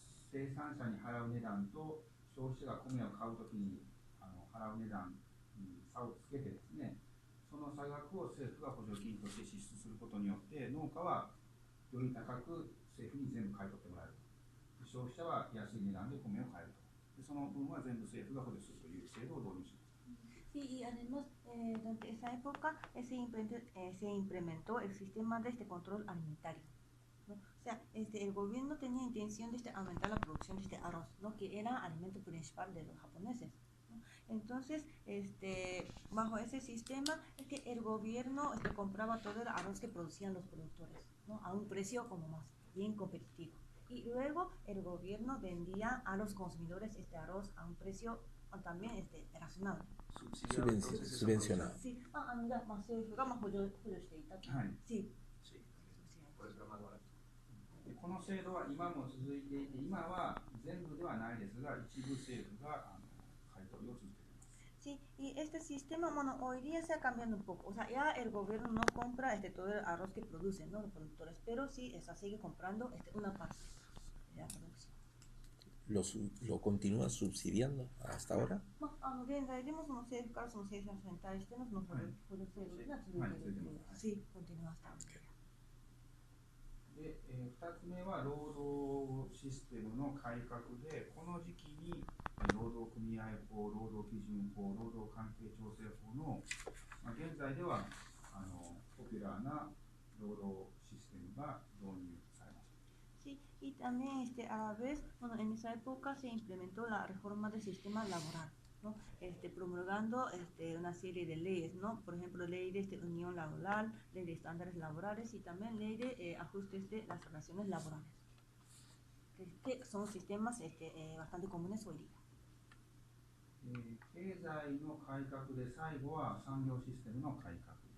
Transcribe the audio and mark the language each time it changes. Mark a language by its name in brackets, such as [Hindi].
[Japanese] 生産者に払う値段と消費者が米を買うときに払う値段に差をつけてですね、その差額を政府が補助金として支出することによって農家はより高く政府に全部買い取ってもらえる、消費者は安い値段で米を買えると、でその分は全部政府が補助するという制度を導入しました。 [Spanish] Sí, y además, durante esa época se implementó el sistema de control alimentario, ¿no? O sea, el gobierno tenía intención de aumentar la producción de arroz, ¿no? Que era alimento principal de los japoneses, ¿no? Entonces, bajo ese sistema es que el gobierno compraba todo el arroz que producían los productores, ¿no? A un precio como más bien competitivo. Y luego el gobierno vendía a los consumidores este arroz a un precio también razonable. Subvencionado. [Japanese] Sí,政府が補助していたと。はい。 [Spanish] Sí. Sí, por eso era más barato. [Japanese] でこの制度は今も続いていて、今は全部ではないですが、一部政府が買い取りを続けています。 [Spanish] Sí, y este sistema, bueno, hoy día se ha cambiado un poco. O sea, ya el gobierno no compra todo el arroz que producen, ¿no? Los productores, pero sí sigue comprando una parte de la producción. ¿Lo continúa subsidiando hasta ahora? [Japanese] 現在でもその政府からその生産者に対してのその補助制度が続いているという。 [Spanish] Sí, continúa hasta ahora. [Japanese] で、2つ目は労働システムの改革で、この時期に労働組合法、労働基準法、労働関係調整法の、現在ではポピュラーな労働システムが導入されました。 [Spanish] Sí, y también a la vez, bueno, en esa época se implementó la reforma del sistema laboral, ¿no? Promulgando una serie de leyes, ¿no? Por ejemplo, ley de unión laboral, ley de estándares laborales y también ley de ajustes de las relaciones laborales, que son sistemas bastante comunes hoy día. [Japanese] 経済の改革で最後は産業システムの改革。